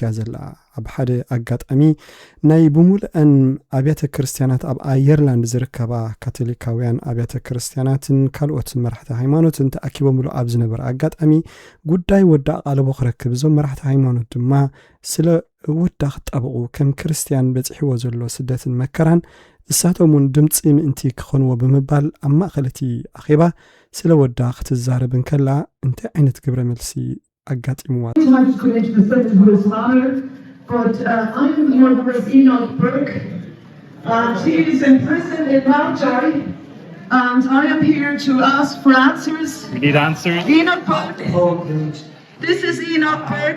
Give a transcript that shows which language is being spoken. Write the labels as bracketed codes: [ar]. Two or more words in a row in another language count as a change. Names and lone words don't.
[ti] እያ ዘላ ኣብ ሓደ ኣጋጣሚ ናይ ብሙልአን ኣብያተ ክርስትያናት ኣብ ኣየርላንድ ዝርከባ ካቶሊካውያን ኣብያተ ክርስትያናትን ካልኦት መራሕቲ ሃይማኖትን ተኣኪቦምሉ ኣብ ዝነበረ ኣጋጣሚ ጉዳይ ወዳ ቃለቦ ክረክብ እዞም መራሕቲ ሃይማኖት ድማ ስለ ወዳ ክጣበቁ ከም ክርስትያን በፂሕዎ ዘሎ ስደትን መከራን እሳቶም እውን ድምፂ ምእንቲ ክኾንዎ ብምባል ኣብ ማእኸለቲ ኣኼባ ስለ ወዳ ክትዛረብን ከላ እንታይ ዓይነት ግብረ መልሲ ኣጋጢምዋ [en] But I'm Margaret Enoch Burke. She is in prison in Mountjoy, and I am here to ask for answers. We need answers. Enoch Burke. This is Enoch Burke.